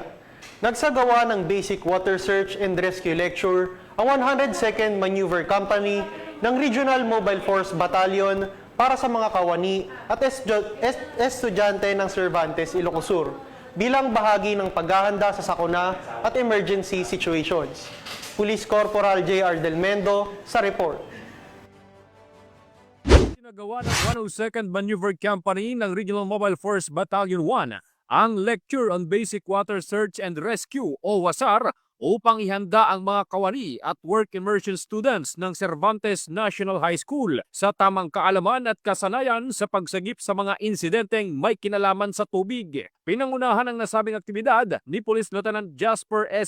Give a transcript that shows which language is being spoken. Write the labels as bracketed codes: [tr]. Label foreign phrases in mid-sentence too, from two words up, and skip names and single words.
[tl] Nagsagawa ng [en] Basic Water Search and Rescue Lecture [tl] ang 102nd Maneuver Company ng Regional Mobile Force Battalion para sa mga kawani at estudyante ng Cervantes, Ilocos Sur bilang bahagi ng paghahanda sa sakuna at [en] emergency situations. [tl] Police Corporal J.R. Del Mendo sa report. Sinagawa ng 102nd Maneuver Company ng Regional Mobile Force Battalion 1 ang [en] Lecture on Basic Water Search and Rescue [tl] o WASAR upang ihanda ang mga kawani at [en] work immersion students [tl] ng Cervantes National High School sa tamang kaalaman at kasanayan sa pagsagip sa mga insidenteng may kinalaman sa tubig. Pinangunahan ang nasabing aktibidad ni Police Lieutenant Jasper S.